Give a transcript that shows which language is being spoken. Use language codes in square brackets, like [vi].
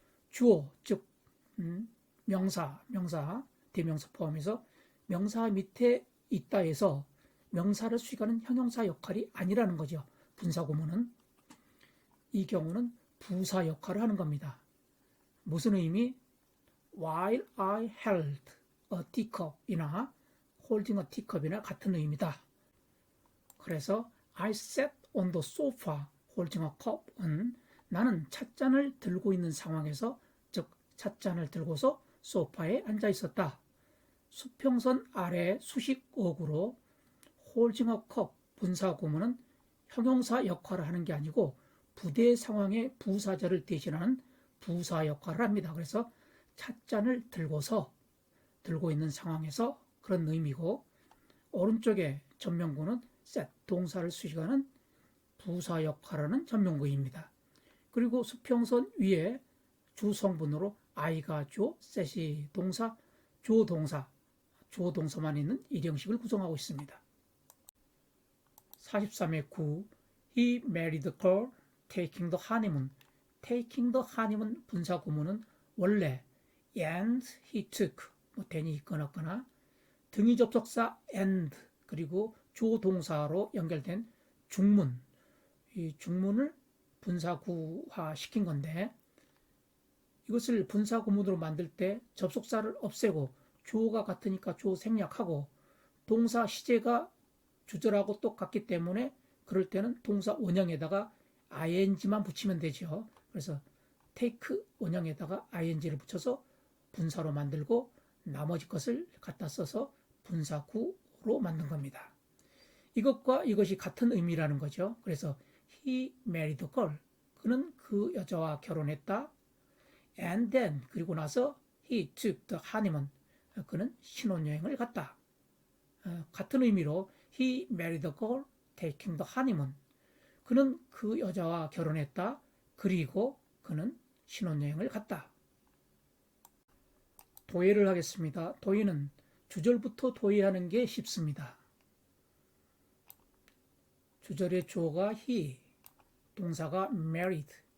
[ko] 주어, 즉 명사, 대명사 포함해서 명사 밑에 있다 해서 명사를 수식하는 형용사 역할이 아니라는 거죠. 분사구문은. 이 경우는 부사 역할을 하는 겁니다. 무슨 의미? [en] While I held a teacup이나 holding a teacup이나 [ko] 같은 의미다. 그래서 [en] I sat on the sofa holding a cup [ko] 은 나는 찻잔을 들고 있는 상황에서, 즉 찻잔을 들고서 소파에 앉아 있었다. 수평선 아래 수식어구로 [en] holding a cup [ko] 분사구문은 형용사 역할을 하는 게 아니고 부대 상황의 부사절을 대신하는 부사 역할을 합니다. 그래서 찻잔을 들고 있는 상황에서 그런 의미고, 오른쪽에 전명구는 set 동사를 수식하는 부사 역할을 하는 전명구입니다. 그리고 수평선 위에 주성분으로 I가 주어, set이 동사, 주어 동사만 있는 일형식을 구성하고 있습니다. 43의 9. [en] He married the girl taking the honeymoon. [ko] taking the honeymoon 분사 구문은 원래 and he took 된이 있거나 등위 접속사 and 그리고 주어 동사로 연결된 중문, 이 중문을 분사구화 시킨 건데, 이것을 분사구문으로 만들 때 접속사를 없애고 주어가 같으니까 주어 생략하고 동사 시제가 주절하고 똑같기 때문에 그럴 때는 동사 원형에다가 ing만 붙이면 되죠. 그래서 take 원형에다가 ing를 붙여서 분사로 만들고 나머지 것을 갖다 써서 분사구로 만든 겁니다. 이것과 이것이 같은 의미라는 거죠. 그래서 [en] he married a girl. [ko] 그는 그 여자와 결혼했다. [en] And then [ko] 그리고 나서 [en] he took the honeymoon. [ko] 그는 신혼여행을 갔다. 같은 의미로 [en] he married a girl taking the honeymoon. [ko] 그는 그 여자와 결혼했다. 그리고 그는 신혼여행을 갔다. 도예를 하겠습니다. 도예는 주절부터 도예하는 게 쉽습니다. 주절의 주어가 he, 동사가 married,